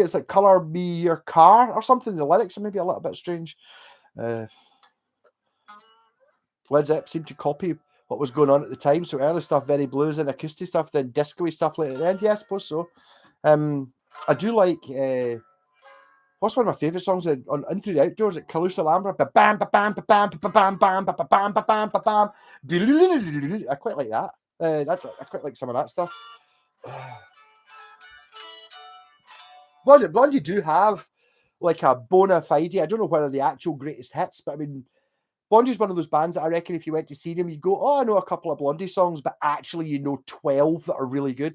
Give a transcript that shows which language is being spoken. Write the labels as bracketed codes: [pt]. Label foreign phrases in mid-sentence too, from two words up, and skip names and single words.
[en] It's like Colour Me Your Car or something. The lyrics are maybe a little bit strange. Led Zeppelin seemed to copy what was going on at the time. So early stuff, very blues and acoustic stuff, then disco-y stuff later at the end. Yeah, I suppose so. I do like what's one of my favourite songs on In Through the Outdoors at Calusa Lambra? Ba bam ba bam ba bam ba bam bam ba bam ba bam ba bam. I quite like that. I quite like some of that stuff. Blondie do have like a bona fide. I don't know whether the actual greatest hits, but I mean, Blondie's one of those bands that I reckon if you went to see them, you'd go, "Oh, I know a couple of Blondie songs," but actually you know 12 that are really good.